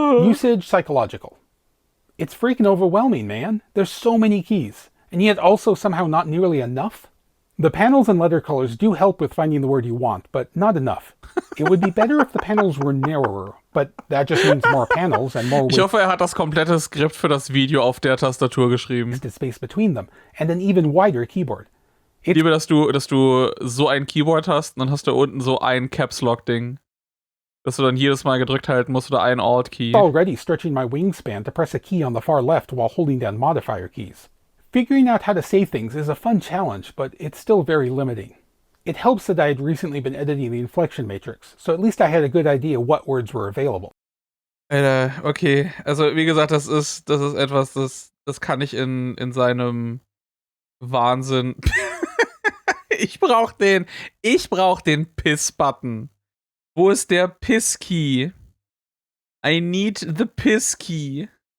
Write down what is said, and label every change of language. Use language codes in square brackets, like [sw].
[en] Usage psychological. It's freaking overwhelming, man. There's so many keys, and yet also somehow not nearly enough. The panels and letter colors do help with finding the word you want, but not enough. It would be better if the panels were narrower, but that just means more panels and more [de] Ich hoffe, er hat das komplette Skript für das Video auf der Tastatur geschrieben. [en] wasted space between them, and an even wider keyboard. [de] Ich liebe, dass du so ein Keyboard hast und dann hast du unten so ein Caps-Lock-Ding. Dass du dann jedes Mal gedrückt halten musst oder ein Alt-Key. [en] Already stretching my wingspan to press a key on the far left while holding down modifier keys. Figuring out how to save things is a fun challenge, but it's still very limiting. It helps that I had recently been editing the inflection matrix, so at least I had a good idea what words were available. [de] Alter, okay. Also, wie gesagt, das ist etwas, das kann ich in seinem Wahnsinn. Ich brauch den Piss-Button. Wo ist der Piss-Key? [en] I need the Piss-Key.